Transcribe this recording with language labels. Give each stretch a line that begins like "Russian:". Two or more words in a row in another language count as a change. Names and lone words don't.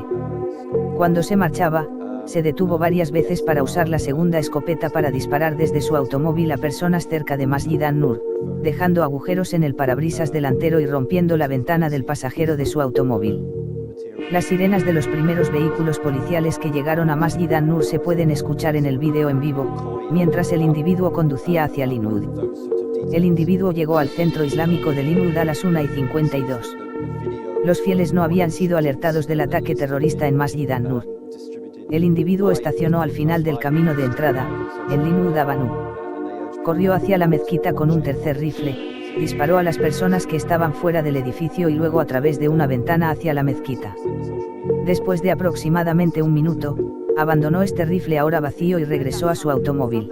Spanish: Cuando se marchaba, se detuvo varias veces para usar la segunda escopeta para disparar desde su automóvil a personas cerca de Masjid An-Nur, dejando agujeros en el parabrisas delantero y rompiendo la ventana del pasajero de su automóvil. Las sirenas de los primeros vehículos policiales que llegaron a Masjid an-Nur se pueden escuchar en el vídeo en vivo, mientras el individuo conducía hacia Linwood. El individuo llegó al centro islámico de Linwood a las 1:52. Los fieles no habían sido alertados del ataque terrorista en Masjid an-Nur. El individuo estacionó al final del camino de entrada, en Linwood Avenue. Corrió hacia la mezquita con un tercer rifle, disparó a las personas que estaban fuera del edificio y luego a través de una ventana hacia la mezquita. Después de aproximadamente un minuto, abandonó este rifle ahora vacío y regresó a su automóvil.